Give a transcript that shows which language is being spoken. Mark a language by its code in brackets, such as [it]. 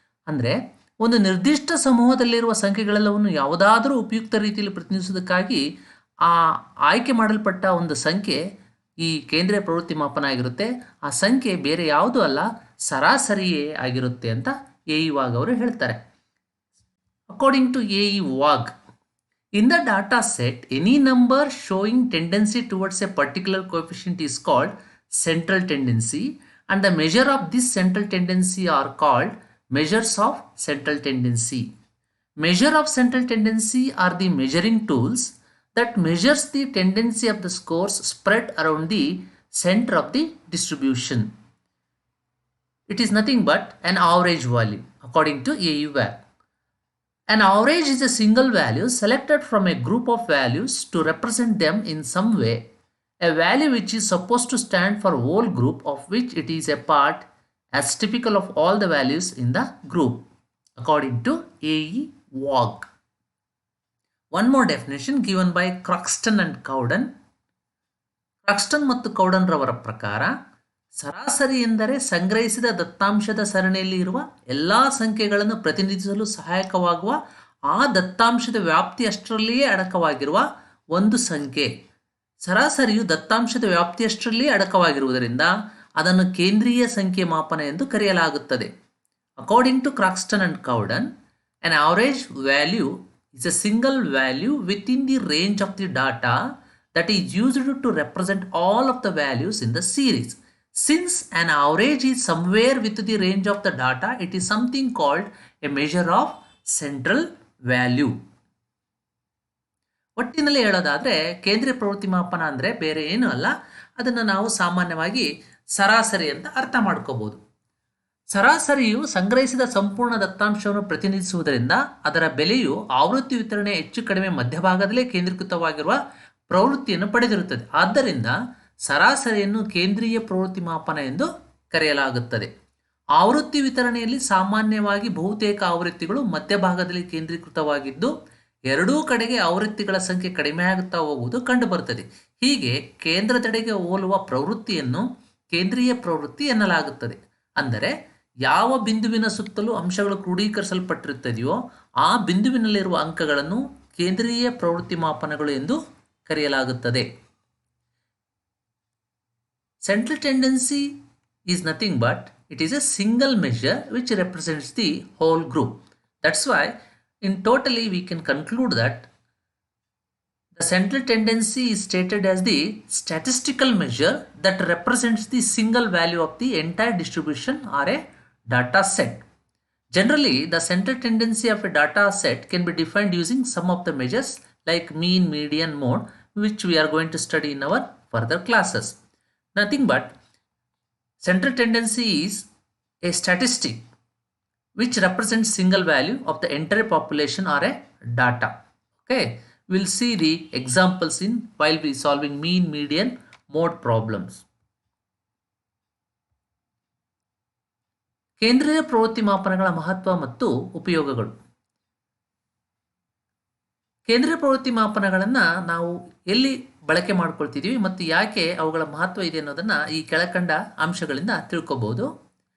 [kn] ಅಂದರೆ ಒಂದು ನಿರ್ದಿಷ್ಟ ಸಮೂಹದಲ್ಲಿರುವ ಸಂಖ್ಯೆಗಳೆಲ್ಲವನ್ನು ಯಾವುದಾದರೂ ಉಪಯುಕ್ತ ರೀತಿಯಲ್ಲಿ ಪ್ರತಿನಿಧಿಸೋದಕ್ಕಾಗಿ ಆ ಆಯ್ಕೆ ಮಾಡಲ್ಪಟ್ಟ ಒಂದು ಸಂಖ್ಯೆ ಈ ಕೇಂದ್ರೀಯ ಪ್ರವೃತ್ತಿ ಮಾಪನ ಆಗಿರುತ್ತೆ. ಆ ಸಂಖ್ಯೆ ಬೇರೆ ಯಾವುದೂ ಅಲ್ಲ, ಸರಾಸರಿಯೇ ಆಗಿರುತ್ತೆ ಅಂತ ಎ ಇ ವಾಗ್ ಅವರು ಹೇಳ್ತಾರೆ. [en] According to A E Waugh, in the data set, any number showing tendency towards a particular coefficient is called central tendency, and the measure of this central tendency are called measures of central tendency. Measure of central tendency are the measuring tools that measures the tendency of the scores spread around the center of the distribution. It is nothing but an average value according to A U WAG. An average is a single value selected from a group of values to represent them in some way. A value which is supposed to stand for a whole group of which it is a part, as typical of all the values in the group, according to A E WAG. One more definition given by Croxton and Cowden. [kn] ಕ್ರಾಕ್ಸ್ಟನ್ ಮತ್ತು ಕೌಡನ್ ರವರ ಪ್ರಕಾರ ಸರಾಸರಿ ಎಂದರೆ ಸಂಗ್ರಹಿಸಿದ ದತ್ತಾಂಶದ ಸರಣಿಯಲ್ಲಿ ಇರುವ ಎಲ್ಲ ಸಂಖ್ಯೆಗಳನ್ನು ಪ್ರತಿನಿಧಿಸಲು ಸಹಾಯಕವಾಗುವ ಆ ದತ್ತಾಂಶದ ವ್ಯಾಪ್ತಿಯಷ್ಟರಲ್ಲಿಯೇ ಅಡಕವಾಗಿರುವ ಒಂದು ಸಂಖ್ಯೆ. ಸರಾಸರಿಯು ದತ್ತಾಂಶದ ವ್ಯಾಪ್ತಿಯಷ್ಟರಲ್ಲಿಯೇ ಅಡಕವಾಗಿರುವುದರಿಂದ ಅದನ್ನು ಕೇಂದ್ರೀಯ ಸಂಖ್ಯೆ ಮಾಪನ ಎಂದು ಕರೆಯಲಾಗುತ್ತದೆ. [en] According to Croxton and Cowden, an average value is a single value within the range of the data that is used to represent all of the values in the series. Since an average is somewhere within the range of the data, it is something called a measure of central value. [kn] ಒಟ್ಟಿನಲ್ಲಿ ಹೇಳೋದಾದರೆ ಕೇಂದ್ರೀಯ ಪ್ರವೃತ್ತಿ ಮಾಪನ ಅಂದರೆ ಬೇರೆ ಏನೂ ಅಲ್ಲ, ಅದನ್ನು ನಾವು ಸಾಮಾನ್ಯವಾಗಿ ಸರಾಸರಿ ಅಂತ ಅರ್ಥ ಮಾಡ್ಕೋಬಹುದು. ಸರಾಸರಿಯು ಸಂಗ್ರಹಿಸಿದ ಸಂಪೂರ್ಣ ದತ್ತಾಂಶವನ್ನು ಪ್ರತಿನಿಧಿಸುವುದರಿಂದ ಅದರ ಬೆಲೆಯು ಆವೃತ್ತಿ ವಿತರಣೆ ಹೆಚ್ಚು ಕಡಿಮೆ ಮಧ್ಯಭಾಗದಲ್ಲೇ ಕೇಂದ್ರೀಕೃತವಾಗಿರುವ ಪ್ರವೃತ್ತಿಯನ್ನು ಪಡೆದಿರುತ್ತದೆ. ಆದ್ದರಿಂದ ಸರಾಸರಿಯನ್ನು ಕೇಂದ್ರೀಯ ಪ್ರವೃತ್ತಿ ಮಾಪನ ಎಂದು ಕರೆಯಲಾಗುತ್ತದೆ. ಆವೃತ್ತಿ ವಿತರಣೆಯಲ್ಲಿ ಸಾಮಾನ್ಯವಾಗಿ ಬಹುತೇಕ ಆವೃತ್ತಿಗಳು ಮಧ್ಯಭಾಗದಲ್ಲಿ ಕೇಂದ್ರೀಕೃತವಾಗಿದ್ದು ಎರಡೂ ಕಡೆಗೆ ಆವೃತ್ತಿಗಳ ಸಂಖ್ಯೆ ಕಡಿಮೆಯಾಗುತ್ತಾ ಹೋಗುವುದು ಕಂಡುಬರುತ್ತದೆ. ಹೀಗೆ ಕೇಂದ್ರದೆಡೆಗೆ ಹೋಲುವ ಪ್ರವೃತ್ತಿಯನ್ನು ಕೇಂದ್ರೀಯ ಪ್ರವೃತ್ತಿ ಎನ್ನಲಾಗುತ್ತದೆ. ಅಂದರೆ ಯಾವ ಬಿಂದುವಿನ ಸುತ್ತಲೂ ಅಂಶಗಳು ಕ್ರೋಢೀಕರಿಸಲ್ಪಟ್ಟಿರುತ್ತದೆಯೋ ಆ ಬಿಂದುವಿನಲ್ಲಿರುವ ಅಂಕಗಳನ್ನು ಕೇಂದ್ರೀಯ ಪ್ರವೃತ್ತಿ ಮಾಪನಗಳು ಎಂದು ಕರೆಯಲಾಗುತ್ತದೆ. [en] Central tendency is nothing but it is a single measure which represents the whole group. That's why in totally we can conclude that the central tendency is stated as the statistical measure that represents the single value of the entire distribution or a data set. Generally, the central tendency of a data set can be defined using some of the measures like mean, median, mode, which we are going to study in our further classes. Nothing but central tendency is a statistic which represents single value of the entire population or a data. Okay, we'll see the examples in while we solving mean, median, mode problems. [kn] ಕೇಂದ್ರೀಯ ಪ್ರವೃತ್ತಿ ಮಾಪನಗಳ ಮಹತ್ವ ಮತ್ತು ಉಪಯೋಗಗಳು. ಕೇಂದ್ರೀಯ ಪ್ರವೃತ್ತಿ ಮಾಪನಗಳನ್ನು ನಾವು ಎಲ್ಲಿ ಬಳಕೆ ಮಾಡ್ಕೊಳ್ತಿದ್ದೀವಿ ಮತ್ತು ಯಾಕೆ ಅವುಗಳ ಮಹತ್ವ ಇದೆ ಅನ್ನೋದನ್ನು ಈ ಕೆಳಕಂಡ ಅಂಶಗಳಿಂದ ತಿಳ್ಕೊಬಹುದು.